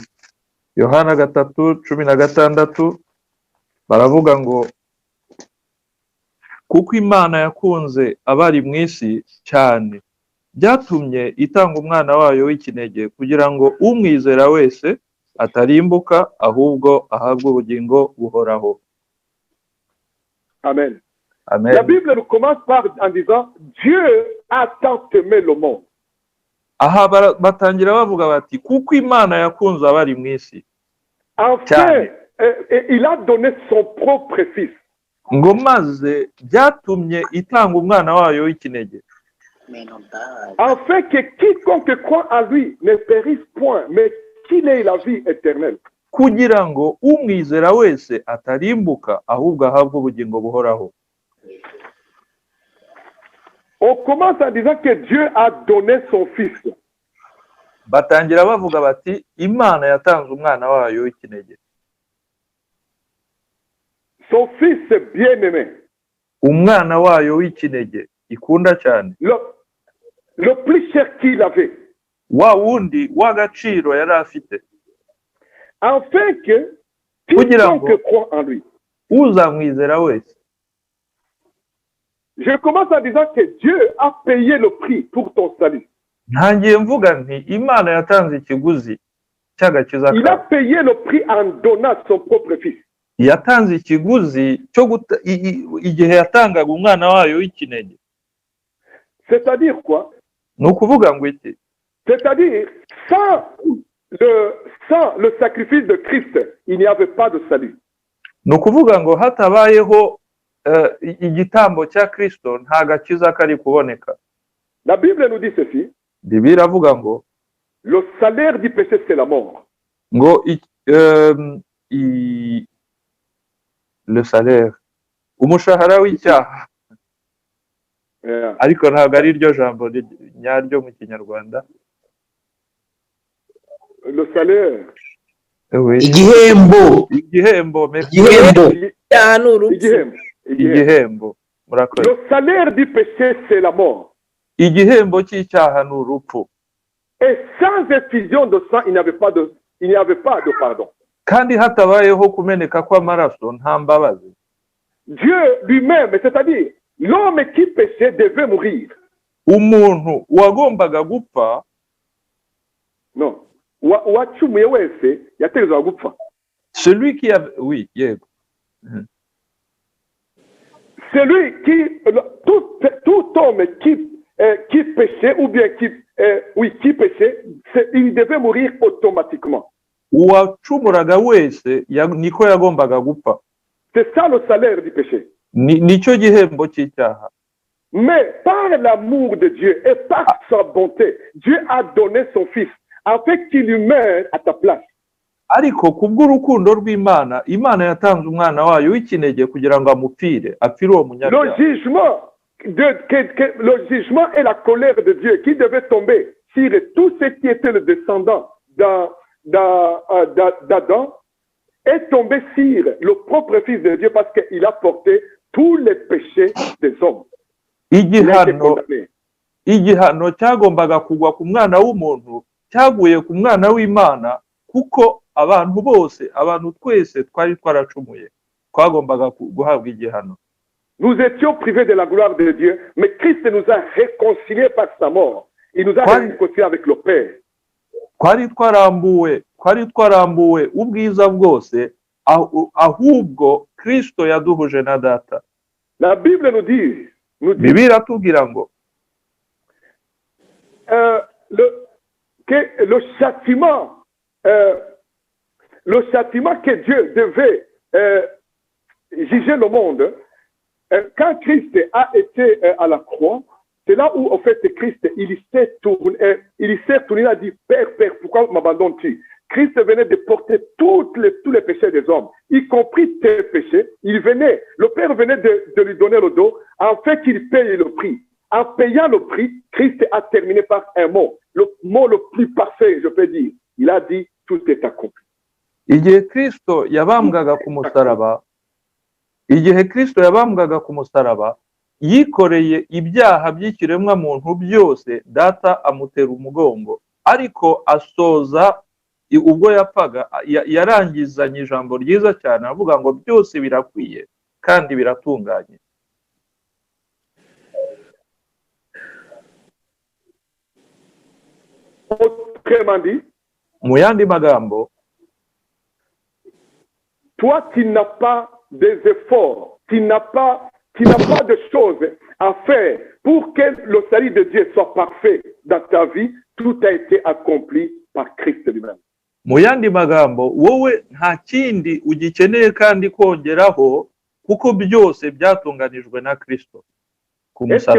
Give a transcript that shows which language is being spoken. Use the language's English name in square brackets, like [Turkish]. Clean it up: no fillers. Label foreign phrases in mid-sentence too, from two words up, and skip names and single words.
[Kinyarwanda] Yohana 3:16 baravuga ngo kuko Imana yakunze abari mu isi cyane byatumye itanga umwana wayo w'ikinege kugira ngo umwizera wese atarimbuka ahubwo ahabwe ubugingo buhoraho. Amen. Amen. [French] La Bible commence en disant Dieu a tant aimé le monde. [Kinyarwanda] Aha batangira bavuga bati kuko Imana yakunze abari mu isi. [French] Enfin, il a donné son propre fils. [Kinyarwanda] Ngo maze byatumye itanga umwana wayo w'ikinege. [French] Afin que quiconque croit en lui ne périsse point, mais qu'il ait la vie éternelle. [Kinyarwanda] Kugira ngo umwizera wese atarimbuka ahubwo ahabwe ubugingo buhoraho. [French] On commence en disant que Dieu a donné son fils. [Kinyarwanda] Batangira bavuga bati Imana yatanze umwana wayo w'ikinege. [French] Son fils bien-aimé. [Kinyarwanda] Umwana wayo w'ikinege ikunda cyane. [French] Le plus cher qu'il avait. [Kinyarwanda] Wa wundi w'agaciro yari afite. [French] Afin que quiconque croit en lui. [Kinyarwanda] Uzamwizera wese. [French] Je commence en disant que Dieu a payé le prix pour ton salut. [Kinyarwanda] Ntangiye mvuga nti Imana yatanze ikiguzi cy'agakiza kawe. [French] Il a payé le prix en donnant son propre fils. [Kinyarwanda] Yatanze ikiguzi cyo igihe yatangaga umwana wayo w'ikinege. [French] C'est-à-dire quoi? [Kinyarwanda] Nukuvuga ngo iki? [French] C'est-à-dire sans le sacrifice de Christ, il n'y avait pas de salut. [Kinyarwanda] Nukuvuga ngo hatabayeho igitambo cya Kristo nta gakiza kari kuboneka. [French] La Bible nous dit ceci. [Kinyarwanda] Bibiliya iravuga ngo [French] le salaire du péché c'est la mort. Ngo le salaire, [Kinyarwanda] umushahara w'icyaha. Ariko ntabwo ari ryo jambo nyaryo mu Kinyarwanda. [French] Le salaire. Oui. [Kinyarwanda] igihembo igihembo merci. igihembo icyaha ni urupfu igihembo murakoze. [French] Le salaire du péché, c'est la mort. [Kinyarwanda] igihembo cy'icyaha ni urupfu, [French] Et sans effusion de sang, il n'y avait pas de pardon. [Kinyarwanda] kandi hatabayeho kumeneka kw'amaraso nta mbabazi. [French] Dieu lui-même, c'est-à-dire l'homme qui péchait devait mourir. [Kinyarwanda] umuntu wagombaga gupfa, [French] Non. [Kinyarwanda] Uwacumuye wese yategerezwa gupfa. [French] celui qui avait, oui, yego. Celui qui, tout homme qui péchait ou bien qui péchait, il devait mourir automatiquement. [Kinyarwanda] uwacumuraga wese niko yagombaga gupfa. [French] C'est ça le salaire du péché. [Kinyarwanda] Nicyo gihembo cy'icyaha. [French] Mais par l'amour de Dieu et par sa bonté, Dieu a donné son Fils afin qu'il meure à ta place. [Kinyarwanda] ariko kubw'urukundo rw'Imana, Imana yatanze umwana wayo w'ikinege kugira ngo amupfire, apfire uwo munyabyaha. [French] Le jugement et la colère de Dieu qui devait tomber sur tout ce qui était le descendant d'Adam est tombé sur le propre Fils de Dieu parce qu'il a porté tous les péchés des hommes. [Kinyarwanda] igihano cyagombaga kugwa ku mwana w'umuntu cyaguye ku mwana w'Imana, kuko abantu bose, abantu twese twari twaracumuye, twagombaga guhabwa igihano. [French] Nous étions privés de la gloire de Dieu, mais Christ nous a réconciliés par sa mort. Il nous a réconciliés avec le Père. [Kinyarwanda] twari twarambuwe ubwiza bwose, ahubwo Kristo yaduhuje na Data. [French] La Bible nous dit [Kinyarwanda] Bibiliya iratubwira ngo [French] que le châtiment que Dieu devait juger le monde, quand Christ a été à la croix, c'est là où, en fait, Christ, il s'est tourné, il a dit, Père, pourquoi m'abandonnes-tu? Christ venait de porter tous les péchés des hommes, y compris tes péchés. Le Père venait de lui donner le dos, afin qu'il paye le prix. En payant le prix, Christ a terminé par un mot, le mot le plus parfait, je peux dire. Il a dit, tout est accompli. [Kinyarwanda] igihe Kristo yabambwaga ku musaraba, yikoreye ibyaha by'ikiremwa muntu byose, Data amutera umugongo, ariko asoza ubwo yapfaga yarangizanye ijambo ryiza cyane avuga ngo byose birakwiye kandi biratunganye. [French] Autrement dit, [Kinyarwanda] mu yandi magambo, [French] toi tu n'as pas des efforts, tu n'as pas de choses à faire pour que le salut de Dieu soit parfait dans ta vie. Tout a été accompli par Christ lui-même. [Kinyarwanda] mu yandi magambo, wowe nta kindi ugikeneye kandi kongeraho, kuko byose byatunganijwe na Kristo ku musaraba.